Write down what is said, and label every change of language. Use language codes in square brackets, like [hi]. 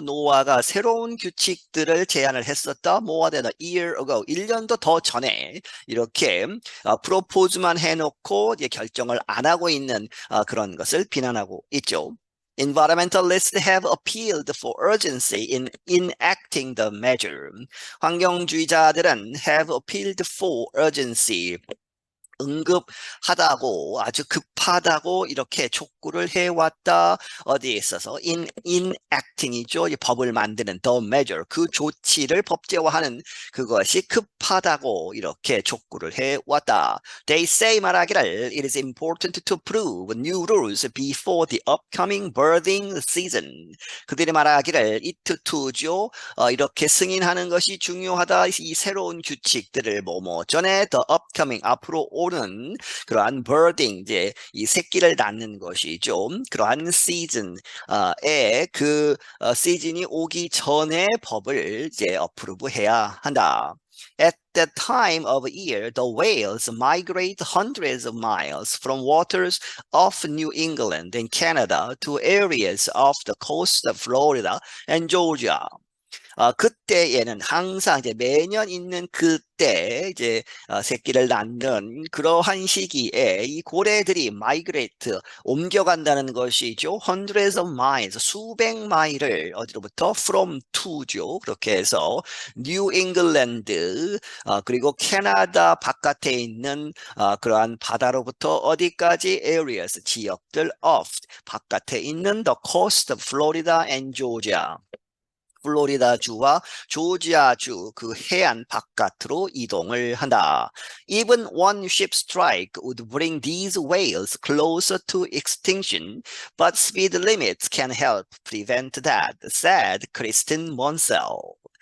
[ko] 노아가 새로운 규칙들을 제안을 했었다. [en] more than a year ago. [ko] 1년도 더 전에 이렇게 프로포즈만 해놓고 이제 결정을 안 하고 있는 그런 것을 비난하고 있죠. [en] Environmentalists have appealed for urgency in enacting the measure. [ko] 환경주의자들은 [en] have appealed for urgency. [ko] 응급하다고 아주 급하다고 이렇게 촉구를 해왔다. 어디에 있어서 enacting이죠. 이 법을 만드는 [en] the measure [ko] 그 조치를 법제화하는 그것이 급하다고 이렇게 촉구를 해왔다. [en] They say [ko] 말하기를 [en] it is important to prove new rules before the upcoming birthing season. [ko] 그들이 말하기를 it to죠. 이렇게 승인하는 것이 중요하다. 이 새로운 규칙들을 뭐뭐 전에 [en] the upcoming [ko] 앞으로 오는 그러한 birding 이제 이 새끼를 낳는 것이죠. 그러한 시즌에 그 시즌이 오기 전에 법을 이제 어프로브해야 한다. [en] At that time of year, the whales migrate hundreds of miles from waters off New England and Canada to areas off the coast of Florida and Georgia. [ko] 그때에는 항상 이제 매년 있는 그때 이제 새끼를 낳는 그러한 시기에 이 고래들이 마이그레이트 옮겨간다는 것이죠. [en] hundreds of miles [ko] 수백 마일을 어디로부터 from to죠. 그렇게 해서 뉴 잉글랜드 그리고 캐나다 바깥에 있는 그러한 바다로부터 어디까지 areas 지역들 of 바깥에 있는 [en] the coast of Florida and Georgia. [ko] 플로리다주와 조지아주 그 해안 바깥으로 이동을 한다. [en] Even one ship strike would bring these whales closer to extinction, but speed limits can help prevent that, said Kristen Monsell.